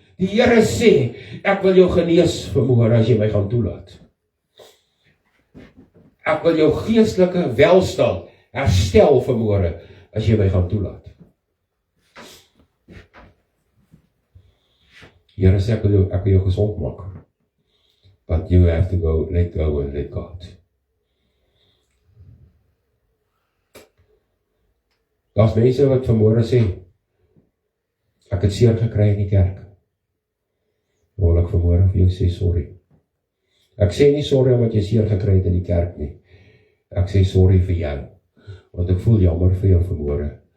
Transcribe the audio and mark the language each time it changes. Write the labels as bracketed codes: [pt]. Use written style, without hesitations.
[af] Die Here sê, ek wil jou genees vanmôre as jy my gaan toelaat. Ek wil jou geestelike welstand herstel vanmôre as jy my gaan toelaat. Here sê, ek wil jou gesond maak. [en] But you have to let go and let God. [af] Daar's mense wat vanmôre sê, ek het seer gekry in die kerk. Wil ek vanmôre vir jou sê sorry. Ek sê nie sorry omdat jy seer gekry het in die kerk nie. Ek sê sorry vir jou, want ek voel jammer vir jou vanmôre.